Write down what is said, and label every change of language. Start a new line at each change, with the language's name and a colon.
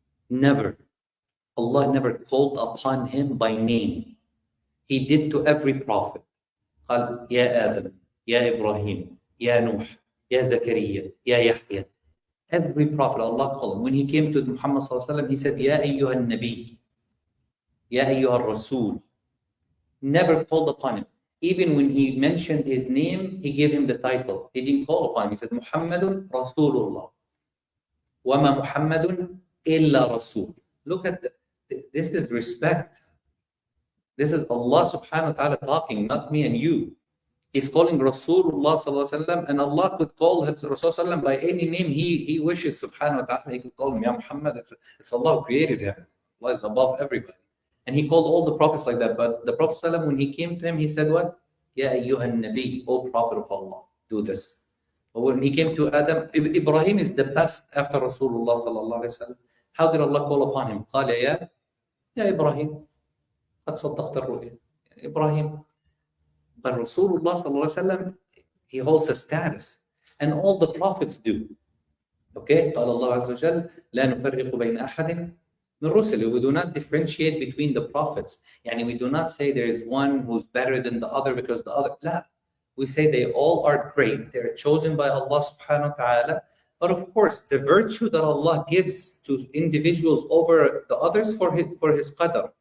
English: Never. Allah never called upon him by name. he did to every prophet.
Arabic: قال يا آدم, يا إبراهيم, يا نوح, يا زكريا, يا يحيى.
English: Every prophet Allah called him. When he came to Muhammad sallallahu alaihi wasallam, he said, يا أيها النبي, يا أيها الرسول. Never called upon him. Even when he mentioned his name, he gave him the title. He didn't call upon him. He said, Muhammadun Rasulullah. وَمَا مُحَمَّدٌ إِلَّا رَسُولٌ. Look at this is respect. This is Allah subhanahu wa ta'ala talking, not me and you. He's calling Rasulullah sallallahu alaihi wasallam, and Allah could call Rasulullah by any name he wishes subhanahu wa ta'ala. He could call him Ya Muhammad. It's Allah who created him. Allah is above everybody. And he called all the prophets like that. But the Prophet ﷺ, when he came to him, he said what? Ya ayyuhan nabi, O Prophet of Allah, do this. But when he came to Adam, Ibrahim is the best after Rasulullah sallallahu alaihi wasallam. How did Allah call upon him?
Arabic: قال يا إبراهيم قد صدقت الرؤيا.
English: Ibrahim. But Rasulullah sallallahu alaihi wasallam, he holds a status. And all the prophets do. Okay?
Arabic: قال الله عز وجل لا نفرق بين أحد.
English: We do not differentiate between the prophets. Yani we do not say there is one who's better than the other because the other. La. We say they all are great. They're chosen by Allah subhanahu wa ta'ala. But of course, the virtue that Allah gives to individuals over the others for his qadr.